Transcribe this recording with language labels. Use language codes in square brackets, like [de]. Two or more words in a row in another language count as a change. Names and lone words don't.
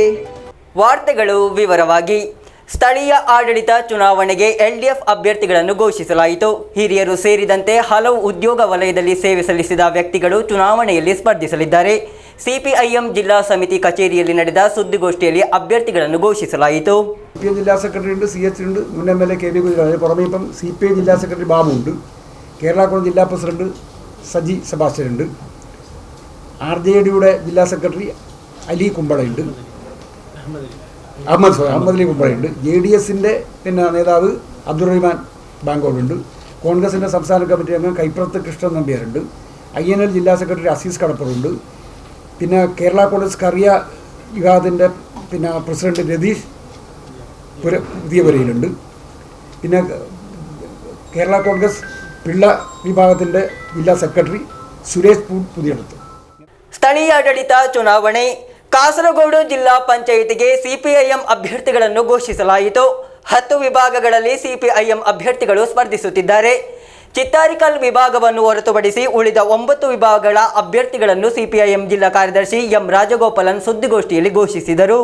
[kn] ವಾರ್ತೆಗಳು ವಿವರವಾಗಿ. ಸ್ಥಳೀಯ ಆಡಳಿತ ಚುನಾವಣೆಗೆ LDF ಅಭ್ಯರ್ಥಿಗಳನ್ನು ಘೋಷಿಸಲಾಯಿತು. ಹಿರಿಯರು ಸೇರಿದಂತೆ ಹಲವು ಉದ್ಯೋಗ ವಲಯದಲ್ಲಿ ಸೇವೆ ಸಲ್ಲಿಸಿದ ವ್ಯಕ್ತಿಗಳು ಚುನಾವಣೆಯಲ್ಲಿ ಸ್ಪರ್ಧಿಸಲಿದ್ದಾರೆ. CPIM ಜಿಲ್ಲಾ ಸಮಿತಿ ಕಚೇರಿಯಲ್ಲಿ ನಡೆದ ಸುದ್ದಿಗೋಷ್ಠಿಯಲ್ಲಿ ಅಭ್ಯರ್ಥಿಗಳನ್ನು ಘೋಷಿಸಲಾಯಿತು. [ml] CPI ജില്ലാ സെക്രട്ടറി ഉണ്ട്, CH ഉണ്ട്, മുൻ MLA KV കുഞ്ഞിരാമൻ. പുറമെ ഇപ്പം CPI ജില്ലാ സെക്രട്ടറി ബാബു ഉണ്ട്, കേരള കോൺഗ്രസ് ജില്ലാ പ്രസിഡന്റ് സജി സെബാസ്റ്റ്യൻ ഉണ്ട്, RJDയുടെ ജില്ലാ സെക്രട്ടറി അലി കുമ്പളയുണ്ട്, അഹമ്മദ് അലി കുമ്പളയുണ്ട്, JDSൻ്റെ പിന്നെ നേതാവ് അബ്ദുറഹ്മാൻ ബാങ്കോടുണ്ട്, കോൺഗ്രസിൻ്റെ സംസ്ഥാന കമ്മിറ്റി അംഗം കൈപ്രത്ത് കൃഷ്ണൻ നമ്പ്യാരുണ്ട്, INL ജില്ലാ സെക്രട്ടറി അസീസ് കടപ്പുറുണ്ട്, പിന്നെ കേരള കോൺഗ്രസ് കറിയ വിഭാഗത്തിൻ്റെ പിന്നെ പ്രസിഡന്റ് രതീഷ് പുതിയപുരയിലുണ്ട്, പിന്നെ കേരള കോൺഗ്രസ് പിള്ള വിഭാഗത്തിൻ്റെ ജില്ലാ സെക്രട്ടറി സുരേഷ് പുതിയടത്ത്. [kn] ಸ್ಥಳೀಯಾಡಳಿತ ಚುನಾವಣೆ. ಕಾಸರಗೋಡು ಜಿಲ್ಲಾ ಪಂಚಾಯಿತಿಗೆ CPIM ಅಭ್ಯರ್ಥಿಗಳನ್ನು ಘೋಷಿಸಲಾಯಿತು. 10 ವಿಭಾಗಗಳಲ್ಲಿ CPIM ಅಭ್ಯರ್ಥಿಗಳು ಸ್ಪರ್ಧಿಸುತ್ತಿದ್ದಾರೆ. ಚಿತ್ತಾರಿಕಲ್ ವಿಭಾಗವನ್ನು ಹೊರತುಪಡಿಸಿ ಉಳಿದ 9 ವಿಭಾಗಗಳ ಅಭ್ಯರ್ಥಿಗಳನ್ನು CPIM ಜಿಲ್ಲಾ ಕಾರ್ಯದರ್ಶಿ M ರಾಜಗೋಪಾಲನ್ ಸುದ್ದಿಗೋಷ್ಠಿಯಲ್ಲಿ ಘೋಷಿಸಿದರು.